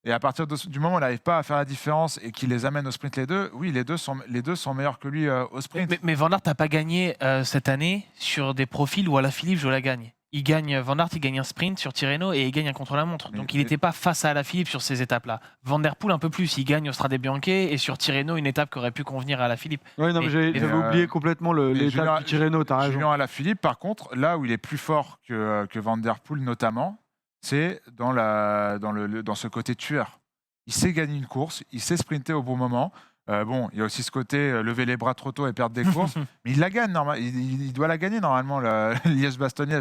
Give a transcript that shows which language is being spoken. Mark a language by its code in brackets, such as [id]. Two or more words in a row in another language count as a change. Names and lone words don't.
[fr] Et à partir du moment où il n'arrive pas à faire la différence et qu'il les amène au sprint les deux, oui, les deux sont meilleurs que lui au sprint. Mais Van Aert n'a pas gagné cette année sur des profils où Alaphilippe joue la gagne. Van Aert, il gagne un sprint sur Tirreno et il gagne un contre-la-montre. Donc il n'était pas face à Alaphilippe sur ces étapes-là. Van der Poel un peu plus, il gagne au Strade Bianche et sur Tirreno, une étape qui aurait pu convenir à Alaphilippe. Oui, non, mais j'avais oublié complètement l'étape du Tirreno, t'as raison. Julien Alaphilippe, par contre, là où il est plus fort que Van der Poel notamment, c'est dans ce côté tueur. Il sait gagner une course, il sait sprinter au bon moment. Bon, il y a aussi ce côté lever les bras trop tôt et perdre des courses, mais il la gagne il doit la gagner normalement, Liège-Bastogne-Liège.